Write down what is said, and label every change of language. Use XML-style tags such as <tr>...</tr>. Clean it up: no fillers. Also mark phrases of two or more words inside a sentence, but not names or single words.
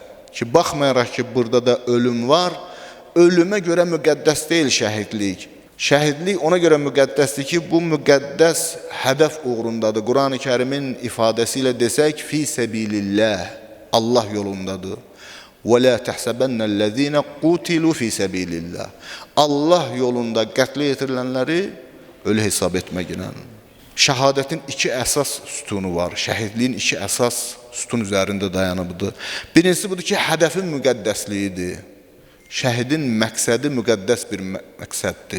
<az>Ki, baxmayaraq ki, burada da ölüm var, ölümə görə müqəddəs deyil şəhidlik. Şəhidlik ona görə müqəddəsdir ki, bu müqəddəs hədəf uğrundadır. Qur'an-ı Kərimin ifadəsi ilə desək,</az> <ar>في سبيل الله,</ar> <az>Allah yolundadır.</az> <ar>وَلَا تَحْسَبَنَّ الَّذ۪ينَ قُتِلُوا فِي سَب۪يلِ اللّٰهِ</ar> <az>Allah yolunda qətlə yetirilenləri ölü hesab etməklə. Şəhadətin iki əsas sütunu var. Şəhidliyin iki əsas sütun üzərində dayanıbdır. Birincisi budur ki, hədəfin müqəddəsliyidir. Şəhidin məqsədi müqəddəs bir məqsəddir.</az>